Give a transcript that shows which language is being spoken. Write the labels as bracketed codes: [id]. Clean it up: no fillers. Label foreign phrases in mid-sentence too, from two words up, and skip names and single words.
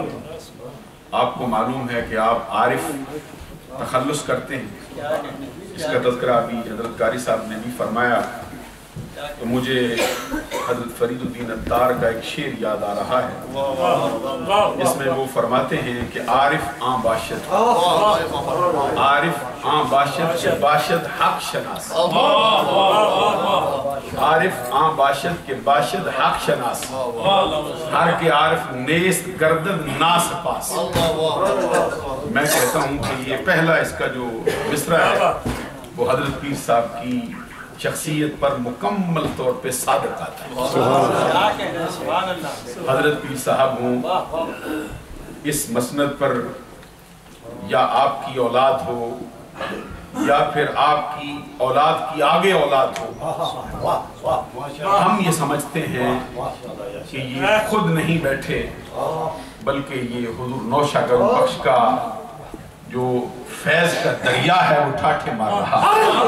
[ur] آپ کو معلوم ہے کہ آپ عارف تخلص کرتے ہیں، اس کا تذکرہ ابھی حضرت قاری صاحب نے بھی فرمایا تو مجھے حضرت فرید الدین عطار کا ایک شعر یاد آ رہا ہے جس میں وہ فرماتے ہیں کہ [fa] عارف آن باشد، عارف آن باشد کے باشد حق شناس، عارف آن باشد کے باشد حق شناس، ہر کے عارف نیست گردد ناس پاس۔ [ur] میں کہتا ہوں کہ یہ پہلا اس کا جو مصرع ہے وہ حضرت پیر صاحب کی شخصیت پر مکمل طور پہ صادق آتا ہے۔ حضرت پیر صاحب ہوں اس مسند پر یا آپ کی اولاد ہو یا پھر آپ کی اولاد کی آگے اولاد ہو، ہم یہ سمجھتے ہیں کہ یہ خود نہیں بیٹھے بلکہ یہ حضور نوشہ گنج بخش کا جو فیض کا دریا ہے اٹھا کے مار رہا ہے۔